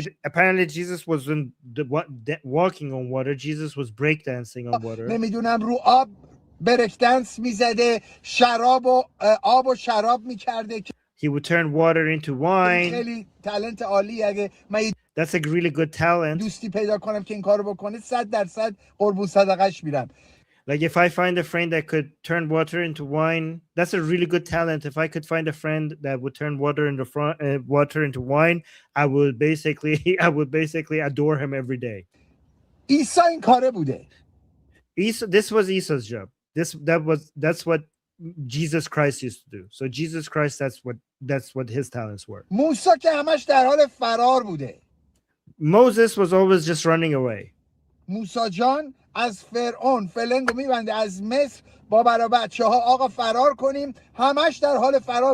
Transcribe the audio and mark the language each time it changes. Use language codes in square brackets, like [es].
[en] Apparently Jesus wasn't walking on water. Jesus was breakdancing on water. [fa] نمیدونم رو آب برکدنس میزده، شراب و آب و شراب میکرده. [en] He would turn water into wine. [fa] خیلی talent عالی. اگه من [en] That's a really good talent. [fa] دوستی پیدا کنم که این کارو بکنه 100% قربون صدقش میرم. [en] Like if I find a friend that could turn water into wine, that's a really good talent. If I could find a friend that would turn water into wine, I would basically adore him every day. [fa] عیسی این کاره بوده. [en] This was Isa's job. That's what Jesus Christ used to do. So Jesus Christ, that's what his talents were. [fa] موسی که همش در حال فرار بوده. [en] Moses was always just running away. [fa] موسی جان از فرعون فلنگو میبنده از مصر با برا بچه ها آقا فرار کنیم، همش در حال فرار.